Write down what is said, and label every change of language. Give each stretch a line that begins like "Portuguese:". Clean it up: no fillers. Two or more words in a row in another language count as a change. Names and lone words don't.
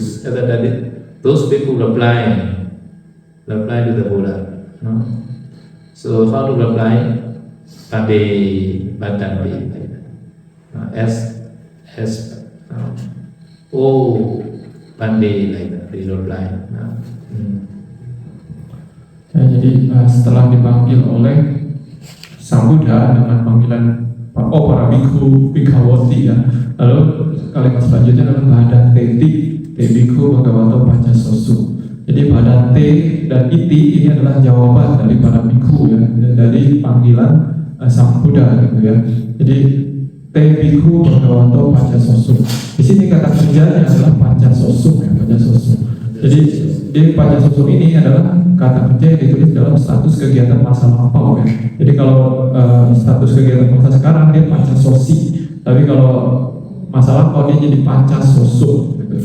English: At that time those bhikkhu reply to the Buddha. No? So how to reply?
Pali: Pade, Bhatanti.
English: Oh, pandai like that, they reply.
Indonesian: Ya, jadi setelah dipanggil oleh Sang Buddha dengan panggilan para
Pali: bhikkhu bhikkhavoti
Indonesian: ya, lalu kalimat selanjutnya adalah
Pali: Bhadante te bhikkhu bhagavato pacasoso.
Indonesian: Jadi Bhadante dan iti ini adalah jawaban dari para bhikkhu ya, dari panggilan Sang Buddha gitu ya.
Pali: Jadi te bhikkhu bhagavato pacasoso.
Indonesian: Di sini kata kerjanya adalah pacasoso ya, pacasoso. Jadi di pacasoso ini adalah kata kerja yang ditulis dalam status kegiatan masa lampau ya. Jadi kalau status kegiatan masa sekarang dia pacasosi, tapi kalau masa lampau dia jadi pacasoso gitu.